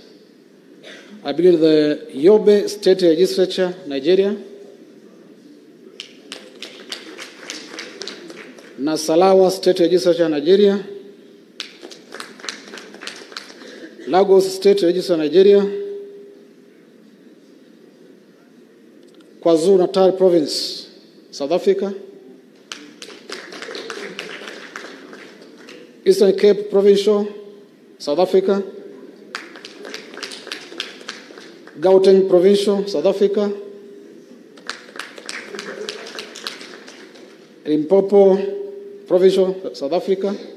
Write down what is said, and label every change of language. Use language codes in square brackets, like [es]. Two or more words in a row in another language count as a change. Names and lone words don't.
[en] I believe the Yobe State Legislature, Nigeria, Nasalawa State Legislature, Nigeria, Lagos State Legislature, Nigeria, KwaZulu-Natal Province, South Africa, Eastern Cape Provincial, South Africa, Gauteng Provincial, South Africa, Limpopo Provincial, South Africa,